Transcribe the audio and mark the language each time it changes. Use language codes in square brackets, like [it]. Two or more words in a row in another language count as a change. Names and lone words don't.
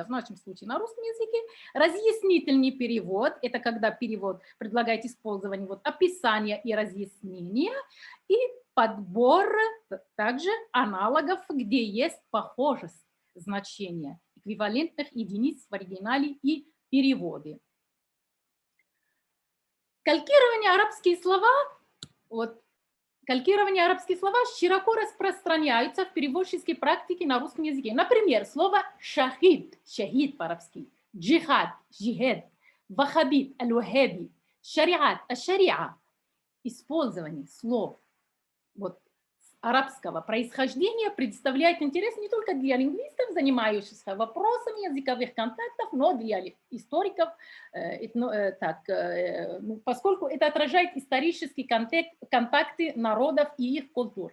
[ru] В нашем случае на русском языке разъяснительный перевод – это когда перевод предлагает использование описания и разъяснения, и подбор также аналогов, где есть похожесть значения, эквивалентных единиц в оригинале и переводе. Калькирование арабские слова широко распространяются в переводческой практике на русском языке. Например, слово шахид, шахид по-арабски, джихад, джихад, вахабит, аль-вахаби, шариат, аш-шариа. Использование слов арабского происхождения представляет интерес не только для лингвистов, занимающихся вопросами языковых контактов, но для историков, поскольку это отражает исторические контакты народов и их культур.